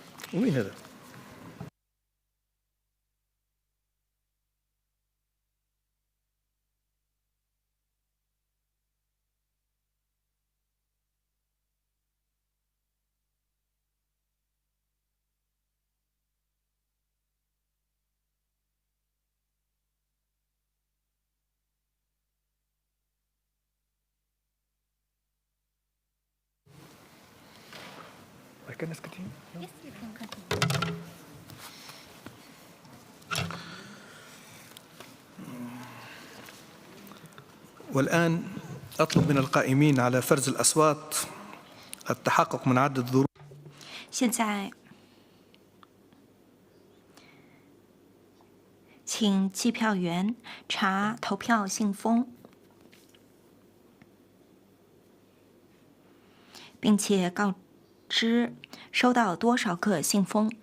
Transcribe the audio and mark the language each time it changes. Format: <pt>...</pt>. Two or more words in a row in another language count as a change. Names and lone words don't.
<ar>وين هذا؟</ar> <en>Can I continue? Yes, you can continue.</en> <ar>والآن أطلب من القائمين على فرز الأصوات التحقق من عدد ظروف.</ar> <zh>现在，请计票员查投票信封，并且告知收到多少个信封。</zh>